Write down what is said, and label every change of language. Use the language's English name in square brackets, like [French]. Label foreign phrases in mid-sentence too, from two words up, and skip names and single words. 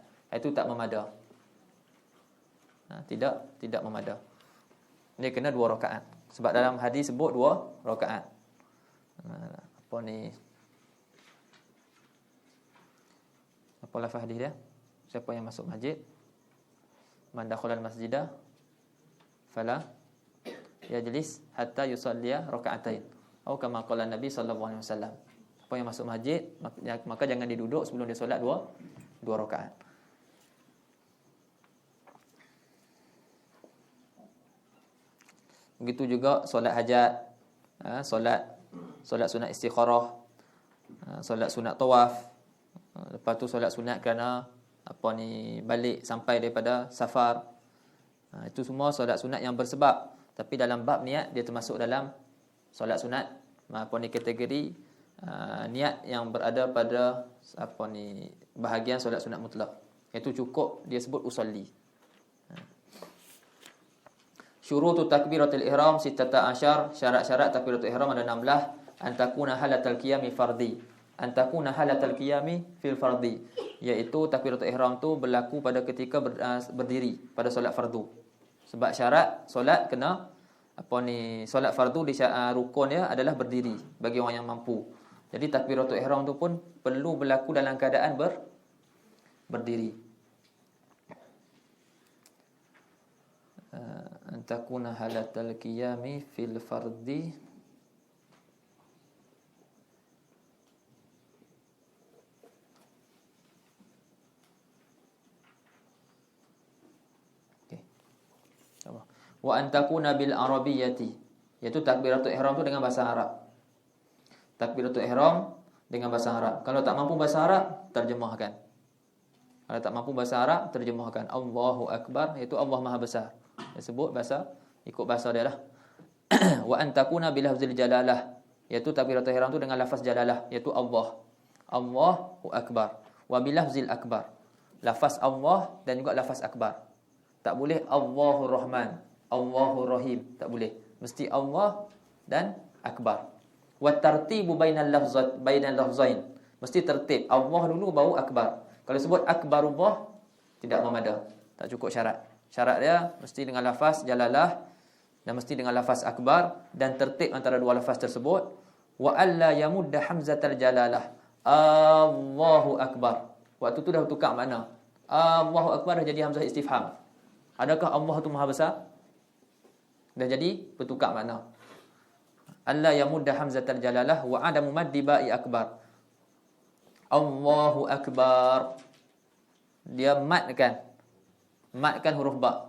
[Malay] Itu tak memada. Tidak memada. Dia kena 2 rakaat. Sebab dalam hadis sebut 2 rakaat. Apa ni? Apa lafaz hadis dia? Siapa yang masuk masjid? [Arabic] من دخل المسجد فلا يجلس حتى يصلي ركعتين. [Malay] Atau [Arabic] كما قال النبي صلى الله عليه وسلم. [Malay] Siapa yang masuk masjid maka jangan dia duduk sebelum dia solat 2 rakaat. Begitu juga solat hajat, solat sunat istikharah, solat sunat tawaf. Lepas tu solat sunat kerana balik sampai daripada safar. Itu semua solat sunat yang bersebab. Tapi dalam bab niat dia termasuk dalam solat sunat kategori niat yang berada pada bahagian solat sunat mutlak. Itu cukup dia sebut usolli. [Arabic] شروط تكبيرة الإحرام [Malay] 16, syarat-syarat takbiratul ihram ada 16. [Arabic] أن تكون حالة القيام فرضي. أن تكون حالة القيام في الفرض, [Malay] iaitu takbiratul ihram tu berlaku pada ketika berdiri pada solat fardu. Sebab syarat solat kena solat fardu di rukun dia adalah berdiri bagi orang yang mampu. Jadi takbiratul ihram tu pun perlu berlaku dalam keadaan berdiri. [Arabic] أن تكون حالة القيام في الفرض. وأن تكون بالعربية, [Malay] iaitu takbiratul ihram tu dengan bahasa Arab. Takbiratul ihram dengan bahasa Arab. Kalau tak mampu bahasa Arab, terjemahkan. Kalau tak mampu bahasa Arab, terjemahkan [Arabic] الله أكبر, [Malay] iaitu Allah Maha Besar. Disebut bahasa Ikut bahasa dia lah. [Arabic] وأن تكون بلفظ الجلالة, [Malay] iaitu takbiratul ihram tu dengan lafaz jalalah, iaitu Allah. [Arabic] الله أكبر وبلفظ الأكبر. [Malay] Lafaz Allah dan juga lafaz akbar. Tak boleh [Arabic] الله الرحمن, الله الرحيم, [Malay] tak boleh. Mesti Allah dan akbar. [Arabic] والترتيب بين اللفظين. [Malay] Mesti tertib. Allah dulu baru akbar. Kalau sebut akbarullah tidak memada. Tak cukup syarat. Syarat dia mesti dengan lafaz jalalah dan mesti dengan lafaz akbar dan tertib antara dua lafaz tersebut. [Arabic] وألا يمد همزة الجلالة. الله أكبر. [Malay] Waktu tu dah tukar makna. [Arabic] الله أكبر [Malay] dah jadi hamzah istifham. Adakah Allah tu maha besar? Dah jadi bertukar makna. [Arabic] ألا يمد همزة الجلالة وعدم مد باء أكبر. الله أكبر. [Malay] Dia matkan huruf ba.